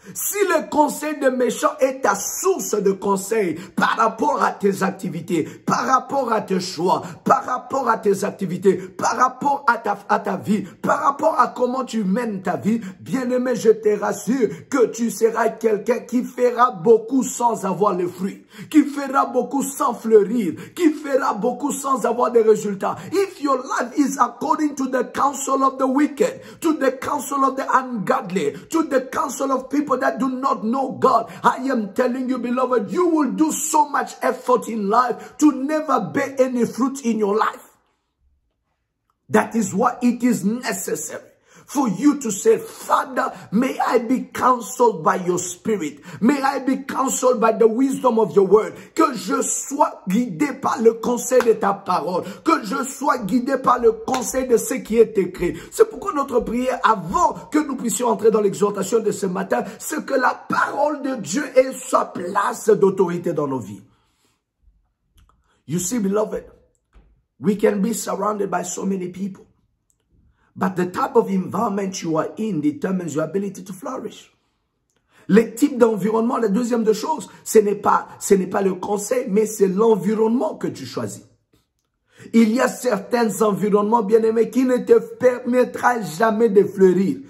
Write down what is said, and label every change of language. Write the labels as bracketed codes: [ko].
[fr] Si le conseil de méchants est ta source de conseil par rapport à tes activités, par rapport à tes choix, par rapport à tes activités, par rapport à ta vie, par rapport à comment tu mènes ta vie, bien-aimé, je te rassure que tu seras quelqu'un qui fera beaucoup sans avoir le fruit, qui fera beaucoup sans fleurir, qui fera beaucoup sans avoir des résultats. [en] If your life is according to the counsel of the wicked, to the counsel of the ungodly, to the counsel of people people that do not know God. I am telling you, beloved, you will do so much effort in life to never bear any fruit in your life. That is why it is necessary for you to say, Father, may I be counseled by your spirit. May I be counseled by the wisdom of your word. [fr] Que je sois guidé par le conseil de ta parole. Que je sois guidé par le conseil de ce qui est écrit. C'est pourquoi notre prière, avant que nous puissions entrer dans l'exhortation de ce matin, c'est que la parole de Dieu ait sa place d'autorité dans nos vies. [en] You see, beloved, we can be surrounded by so many people. But the type of environment you are in determines your ability to flourish. [fr] Le type d'environnement, la deuxième des choses, ce n'est pas le conseil, mais c'est l'environnement que tu choisis. Il y a certains environnements, bien-aimés, qui ne te permettra jamais de fleurir.